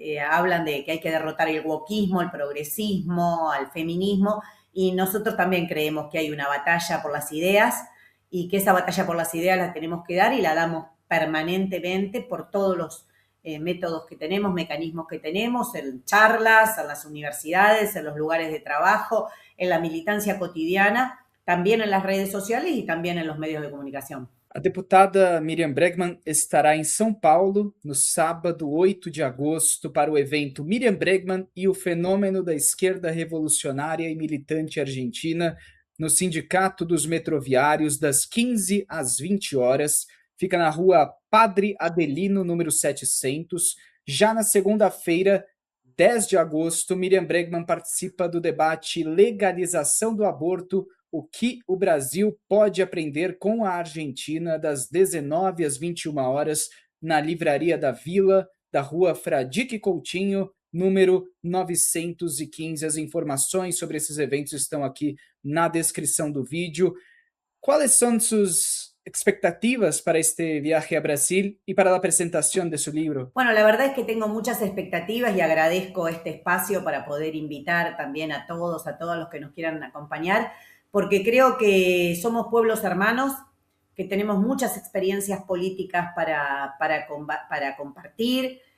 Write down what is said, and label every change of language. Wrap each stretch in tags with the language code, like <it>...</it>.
<es>hablan de que hay que derrotar el wokismo, el progresismo, al feminismo, y nosotros también creemos que hay una batalla por las ideas y que esa batalla por las ideas la tenemos que dar y la damos permanentemente por todos los métodos que tenemos, mecanismos que tenemos, en charlas, en las universidades, en los lugares de trabajo, en la militancia cotidiana, también en las redes sociales y también en los medios de comunicación.</es> <pt>A deputada Miriam Bregman estará em São Paulo no sábado 8 de agosto para o evento Miriam Bregman e o Fenômeno da Esquerda Revolucionária e Militante Argentina no Sindicato dos Metroviários, das 15 às 20 horas. Fica na rua Padre Adelino, número 700. Já na segunda-feira, 10 de agosto, Miriam Bregman participa do debate Legalização do Aborto, o que o Brasil pode aprender com a Argentina, das 19 às 21 horas, na Livraria da Vila, da rua Fradique Coutinho, número 915. As informações sobre esses eventos estão aqui na descrição do vídeo.</pt> <es>¿Cuáles son sus expectativas para este viaje a Brasil y para la presentación de su libro? Bueno, la verdad es que tengo muchas expectativas y agradezco este espacio para poder invitar también a todos los que nos quieran acompañar, porque creo que somos pueblos hermanos, que tenemos muchas experiencias políticas para compartir.</es>